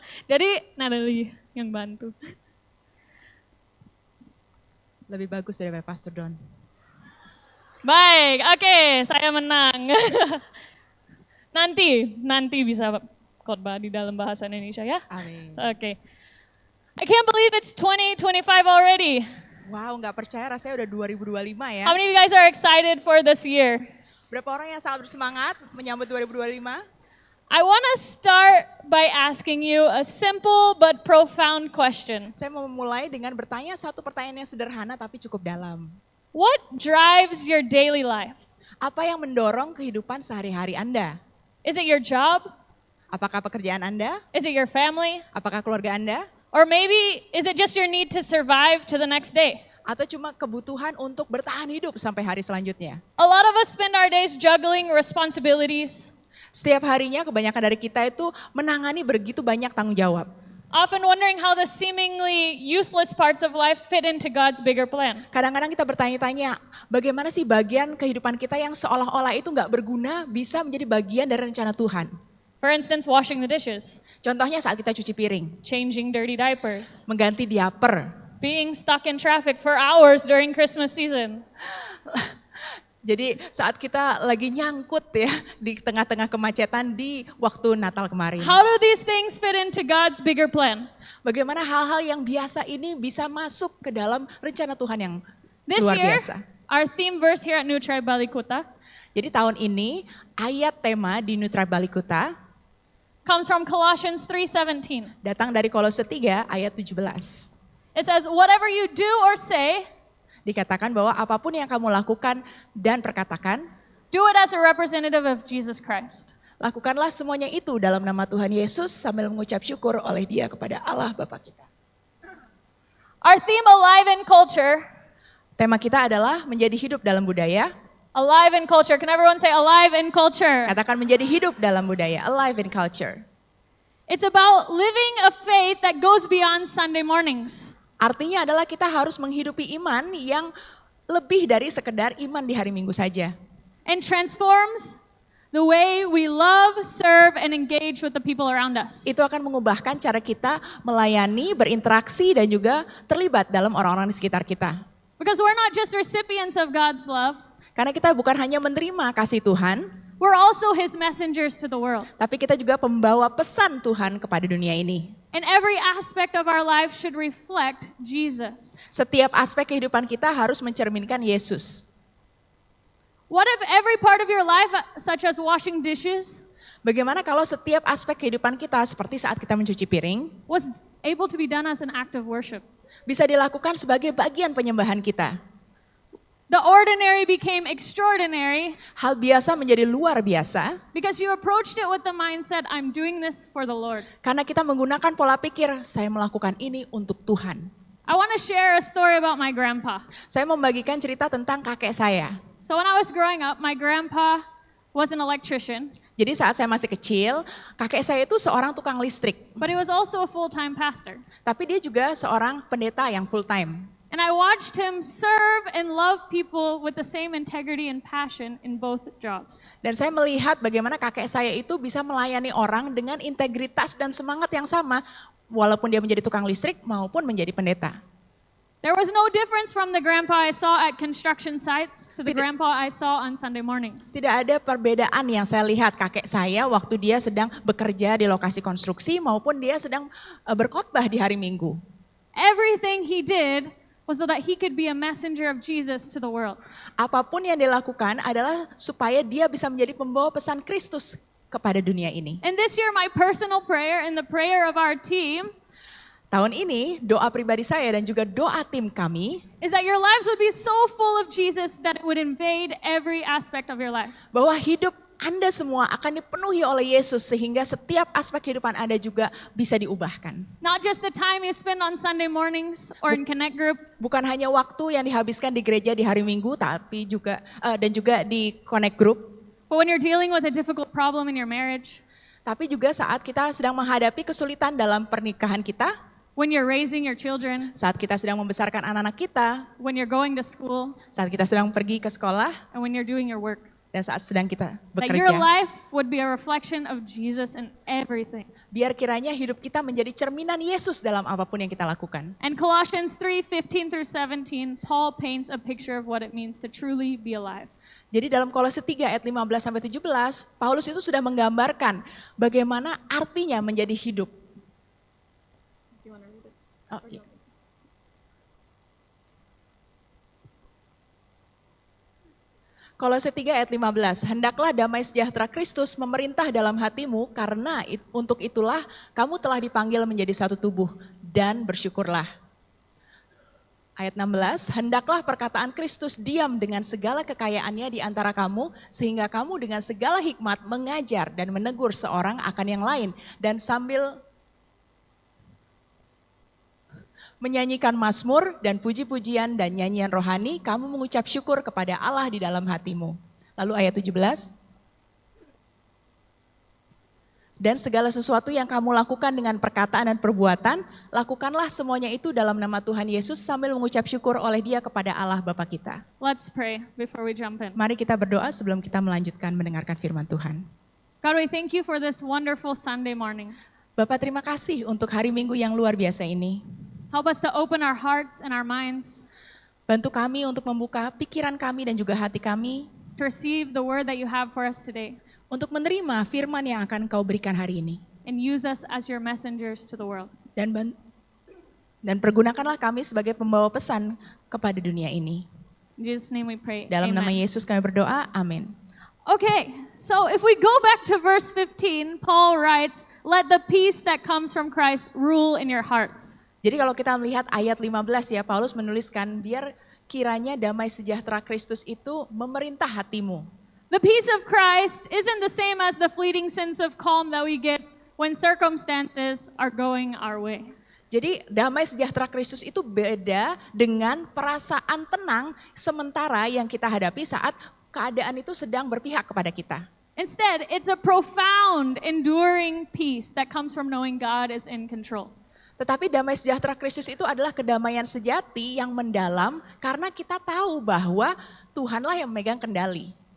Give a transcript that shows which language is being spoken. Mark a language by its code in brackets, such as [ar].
[id] Jadi Natalie yang bantu. Lebih bagus daripada Pastor Don. Baik, oke, saya menang. Nanti bisa khotbah di dalam bahasa Indonesia ya. Amin. Oke. [en] I can't believe it's 2025 already. [id] Wow, nggak percaya rasanya udah 2025 ya. [en] How many of you guys are excited for this year? [id] Berapa orang yang sangat bersemangat menyambut 2025? [en] I want to start by asking you a simple but profound question. [id] Saya mau memulai dengan bertanya satu pertanyaan yang sederhana tapi cukup dalam. [en] What drives your daily life? [id] Apa yang mendorong kehidupan sehari-hari Anda? [en] Is it your job? [id] Apakah pekerjaan Anda? [en] Is it your family? [id] Apakah keluarga Anda? [en] Or maybe is it just your need to survive to the next day? [id] Atau cuma kebutuhan untuk bertahan hidup sampai hari selanjutnya? [en] A lot of us spend our days juggling responsibilities, [id] Setiap harinya kebanyakan dari kita itu menangani begitu banyak tanggung jawab. [en] often wondering how the seemingly useless parts of life fit into God's bigger plan. [id] Kadang-kadang kita bertanya-tanya, bagaimana sih bagian kehidupan kita yang seolah-olah itu nggak berguna bisa menjadi bagian dari rencana Tuhan. [en] For instance, washing the dishes, [id] Contohnya saat kita cuci piring, [en] changing dirty diapers, [id] mengganti diaper. [en] being stuck in traffic for hours during Christmas season. [id] Jadi saat kita lagi nyangkut ya di tengah-tengah kemacetan di waktu Natal kemarin. [en] How do these things fit into God's bigger plan? [id] Bagaimana hal-hal yang biasa ini bisa masuk ke dalam rencana Tuhan yang [en] This [id] luar [en] year, [id] biasa. [en] our theme verse here at New Tribe Balikuta [id] Jadi tahun ini ayat tema di New Tribe Balikuta [en] comes from Colossians 3:17. [id] datang dari Kolose 3 ayat 17. [en] It says, whatever you do or say, [id] Dikatakan bahwa apapun yang kamu lakukan dan perkatakan, [en] do it as a representative of Jesus Christ. [id] lakukanlah semuanya itu dalam nama Tuhan Yesus sambil mengucap syukur oleh Dia kepada Allah Bapa kita. [en] Our theme, Alive in Culture. [id] Tema kita adalah menjadi hidup dalam budaya. [en] Alive in Culture. Can everyone say alive in culture? [id] Katakan menjadi hidup dalam budaya, [en] alive in culture. It's about living a faith that goes beyond Sunday mornings. [id] Artinya adalah kita harus menghidupi iman yang lebih dari sekedar iman di hari Minggu saja. [en] And transforms the way we love, serve, and engage with the people around us. [id] Itu akan mengubahkan cara kita melayani, berinteraksi, dan juga terlibat dalam orang-orang di sekitar kita. [en] Because we're not just recipients of God's love, [id] Karena kita bukan hanya menerima kasih Tuhan, [en] we're also His messengers to the world. [id] tapi kita juga pembawa pesan Tuhan kepada dunia ini. [en] And every aspect of our life should reflect Jesus. [id] Setiap aspek kehidupan kita harus mencerminkan Yesus. [en] What if every part of your life, such as washing dishes, [id] Bagaimana kalau setiap aspek kehidupan kita seperti saat kita mencuci piring, [en] was able to be done as an act of worship? [id] bisa dilakukan sebagai bagian penyembahan kita. [en] The ordinary became extraordinary [id] Hal biasa menjadi luar biasa [en] because you approached it with the mindset, I'm doing this for the Lord. [id] karena kita menggunakan pola pikir, saya melakukan ini untuk Tuhan. [en] I want to share a story about my grandpa. [id] Saya membagikan cerita tentang kakek saya. [en] So when I was growing up, my grandpa was an electrician, [id] Jadi saat saya masih kecil, kakek saya itu seorang tukang listrik. [en] but he was also a full-time pastor. [id] Tapi dia juga seorang pendeta yang full time. [en] And I watched him serve and love people with the same integrity and passion in both jobs. [id] Dan saya melihat bagaimana kakek saya itu bisa melayani orang dengan integritas dan semangat yang sama, walaupun dia menjadi tukang listrik maupun menjadi pendeta. [en] There was no difference from the grandpa I saw at construction sites to the grandpa I saw on Sunday mornings. [id] Tidak ada perbedaan yang saya lihat kakek saya waktu dia sedang bekerja di lokasi konstruksi maupun dia sedang berkhotbah di hari Minggu. [en] Everything he did was so that he could be a messenger of Jesus to the world. [id] Apapun yang dilakukan adalah supaya dia bisa menjadi pembawa pesan Kristus kepada dunia ini. [en] And this year, my personal prayer and the prayer of our team [id] Tahun ini doa pribadi saya dan juga doa tim kami [en] is that your lives would be so full of Jesus that it would invade every aspect of your life. [id] bahwa hidup Anda semua akan dipenuhi oleh Yesus sehingga setiap aspek kehidupan Anda juga bisa diubahkan. [en] Not just the time you spend on Sunday mornings or in Connect Group, [id] Bukan hanya waktu yang dihabiskan di gereja di hari Minggu, tapi juga dan juga di Connect Group, [en] but when you're dealing with a difficult problem in your marriage, [id] tapi juga saat kita sedang menghadapi kesulitan dalam pernikahan kita, [en] when you're raising your children, [id] saat kita sedang membesarkan anak-anak kita, [en] when you're going to school, [id] saat kita sedang pergi ke sekolah, [en] and when you're doing your work. [id] dan saat sedang kita [en] That your [id] bekerja. [en] life would be a reflection of Jesus in everything. [id] Biar kiranya hidup kita menjadi cerminan Yesus dalam apapun yang kita lakukan. [en] And Colossians 3:15 through 17, Paul paints a picture of what it means to truly be alive. [id] Jadi dalam Kolose 3 ayat 15 sampai 17, Paulus itu sudah menggambarkan bagaimana artinya menjadi hidup. Oh, iya. Kolose 3 ayat 15, hendaklah damai sejahtera Kristus memerintah dalam hatimu karena untuk itulah kamu telah dipanggil menjadi satu tubuh dan bersyukurlah. Ayat 16, hendaklah perkataan Kristus diam dengan segala kekayaannya di antara kamu sehingga kamu dengan segala hikmat mengajar dan menegur seorang akan yang lain dan sambil menyanyikan mazmur dan puji-pujian dan nyanyian rohani, kamu mengucap syukur kepada Allah di dalam hatimu. Lalu ayat 17. Dan segala sesuatu yang kamu lakukan dengan perkataan dan perbuatan, lakukanlah semuanya itu dalam nama Tuhan Yesus sambil mengucap syukur oleh Dia kepada Allah Bapa kita. [en] Let's pray before we jump in. [id] Mari kita berdoa sebelum kita melanjutkan mendengarkan firman Tuhan. [en] God, we thank you for this wonderful Sunday morning. [id] Bapak, terima kasih untuk hari Minggu yang luar biasa ini. [en] Help us to open our hearts and our minds [id] Bantu kami untuk membuka pikiran kami dan juga hati kami [en] to receive the word that you have for us today [id] untuk menerima firman yang akan Kau berikan hari ini. [en] and use us as your messengers to the world. [id] Dan pergunakanlah kami sebagai pembawa pesan kepada dunia ini. [en] In Jesus' name we pray. [id] Dalam nama [en] Amen. [id] Yesus kami berdoa, amin. [en] Okay, so if we go back to verse 15, Paul writes, "Let the peace that comes from Christ rule in your hearts." [id] Jadi kalau kita melihat ayat 15 ya, Paulus menuliskan, biar kiranya damai sejahtera Kristus itu memerintah hatimu. [en] The peace of Christ isn't the same as the fleeting sense of calm that we get when circumstances are going our way. [id] Jadi damai sejahtera Kristus itu beda dengan perasaan tenang sementara yang kita hadapi saat keadaan itu sedang berpihak kepada kita. [en] Instead, it's a profound, enduring peace that comes from knowing God is in control. [id] Tetapi damai sejahtera Kristus itu adalah kedamaian sejati yang mendalam karena kita tahu bahwa Tuhanlah yang memegang kendali.